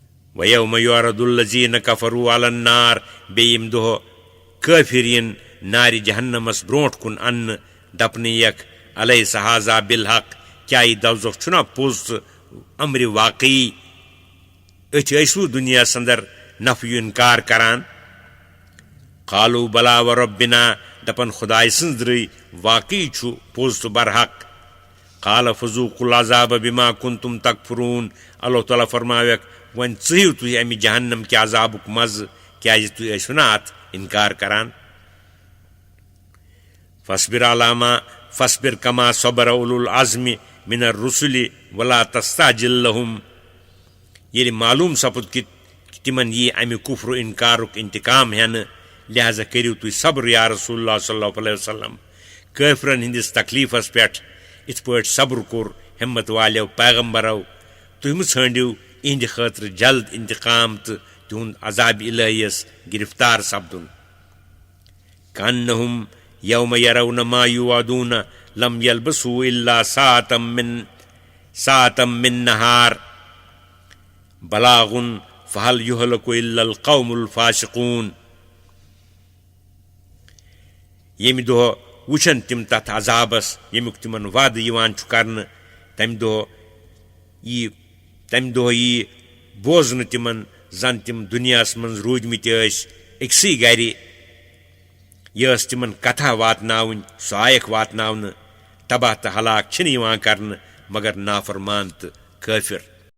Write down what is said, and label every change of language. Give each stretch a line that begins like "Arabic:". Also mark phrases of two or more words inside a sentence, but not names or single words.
Arabic: وَيَوْمَ يُعْرَضُ الَّذِينَ كَفَرُوا عَلَى النَّارِ
Kashmiri: بیٚیہِ ییٚمہِ دۄہ کٲفِر یِن نارِ جہنمس برونٛٹھ کُن اَننہٕ دپنہٕ یکھ
Arabic: الیس ھذا بالحق
Kashmiri: کیٛاہ یہِ دوزخ چھُنا پوٚز تہٕ امرِ واقعی أتھۍ ٲسوٕ دُنیاہس انٛدر نفیُ انکار کران
Arabic: قالوا بلا وربنا
Kashmiri: دپن خداے سٕنٛز درٕے واقعی چھُ پوٚز تہٕ برحق
Arabic: قال فذوقوا العذاب بما كنتم تکفرون
Kashmiri: اللہ تعالیٰ فرماویکھ وۄنۍ ژٕہِو تُہۍ امہِ جہنم کہِ عذابُک مزٕ کیٛازِ تُہۍ ٲسِو نا اتھ انکار کران
Arabic: فاصبر كما صبر اولو العزم من الرسل ولا تستعجل لهم
Kashmiri: ییٚلہِ معلوٗم سپُد کہِ تِمن یی امہِ کُفر انکارُک انتقام ہٮ۪نہٕ لہذا کٔرِو تُہۍ صبر
Arabic: یا رسول اللہ صلی اللہ علیہ وسلم
Kashmiri: کٲفرن ہٕنٛدِس تکلیفس پٮ۪ٹھ یِتھ پٲٹھۍ صبر کوٚر ہمت والیو پیغمبرو تُہۍ مہٕ ژھٲنٛڈِو یِہنٛدِ خٲطرٕ جلد انتقام تہٕ تِہُنٛد عذابِ الہیَس گرفتار سپدُن
Arabic: كأنهم يوم يرون ما يوعدون لم يلبثوا إلا ساعة من نهار بلاغ فهل يهلك إلا القوم الفاسقون
Kashmiri: ییٚمہِ دۄہ وٕچھن تِم تتھ عذابس ییٚمیُک تِمن وعدٕ یِوان چھُ کرنہٕ تمہِ دۄہ یی بوزنہٕ تِمن زن تِم دُنیاہس منٛز روٗدمٕتۍ ٲسۍ أکسٕے گرِ یہِ ٲس تِمن کتھا واتناوٕنۍ سۄ آیکھ واتناونہٕ تباہ تہٕ ہلاک چھِنہٕ یِوان کرنہٕ مگر نافرمان تہٕ کٲفِر